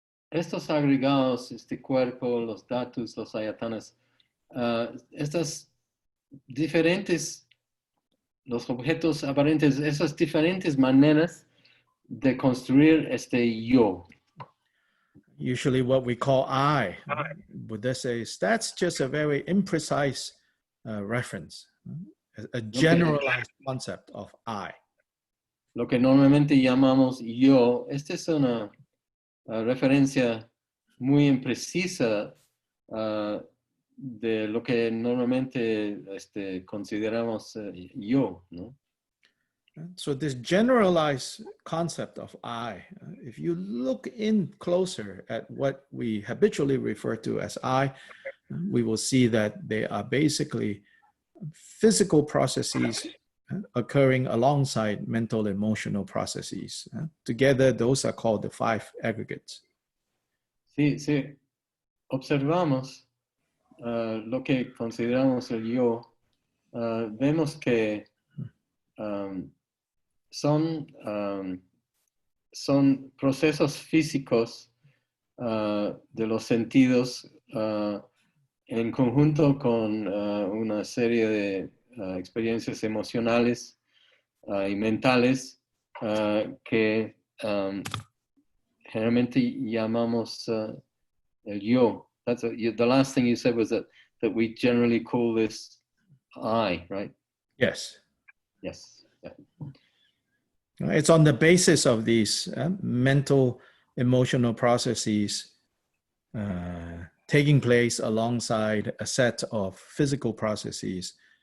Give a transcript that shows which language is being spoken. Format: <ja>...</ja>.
<es>Estos agregados, este cuerpo, los dhatus, los ayatanas, estas diferentes, los objetos aparentes, esas diferentes maneras de construir este yo.</es> <en>Usually what we call I, Buddha says, that's just a very imprecise reference, a generalized concept of I.</en> <es>Lo que normalmente llamamos yo, esta es una referencia muy imprecisa de lo que normalmente consideramos yo, ¿no?</es> <en>So this generalized concept of I, if you look in closer at what we habitually refer to as I, we will see that they are basically physical processes occurring alongside mental emotional processes. Together, those are called the five aggregates.</en> <es>Sí, observamos lo que consideramos el yo, vemos que son procesos físicos de los sentidos en conjunto con una serie de experiencias emocionales y mentales que generalmente llamamos el yo.</es> <en>The last thing you said was that we generally call this I, right? Yes. Yes. Yeah. It's on the basis of these mental, emotional processes taking place alongside a set of physical processes.</en>